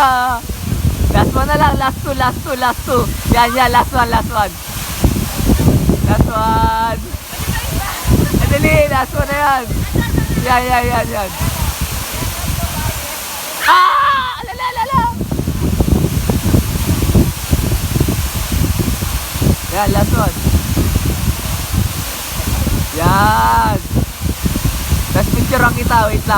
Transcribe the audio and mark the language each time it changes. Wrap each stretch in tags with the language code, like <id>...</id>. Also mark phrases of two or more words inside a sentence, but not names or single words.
<en>Last one</en> <tl>na lang,</tl> <en>last two.</en> <tl>Yan,</tl> <en>last one. Last one. Dali, last one</en> <tl>na yan. Yan. Ah! Alala!</tl> <en>Yan, last one.</en> <tl>Yan. Tapos picturean kita, wait lang.</tl>